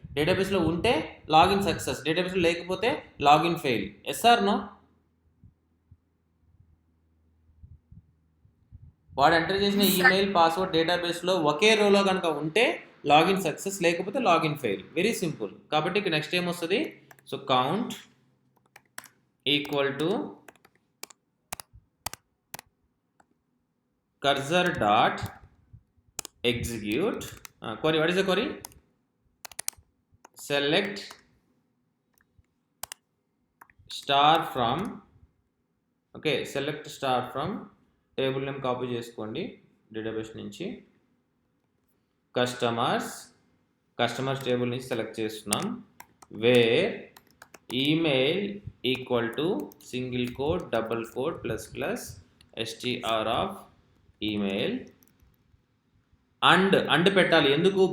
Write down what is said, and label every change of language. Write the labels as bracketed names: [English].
[Telugu] డేటాబేస్లో ఉంటే login success, డేటాబేస్లో లేకపోతే login fail. [English] Yes or no? [Telugu] వాడు ఎంటర్ చేసిన ఈమెయిల్, పాస్వర్డ్ డేటాబేస్లో ఒకే రోలో కనుక ఉంటే లాగిన్ సక్సెస్, లేకపోతే లాగిన్ ఫెయిల్. [English] Very simple. [Telugu] కాబట్టి నెక్స్ట్ ఏం వస్తుంది? [English] So count equal to cursor dot execute query. What is the query? Select star from, okay, select star from table name copy [Telugu] చేసుకోండి database నుంచి, కస్టమర్స్ టేబుల్ నుంచి select చేస్తున్నాం, wear email equal to single coat double coat plus plus str of email and పెట్టాలి. ఎందుకు?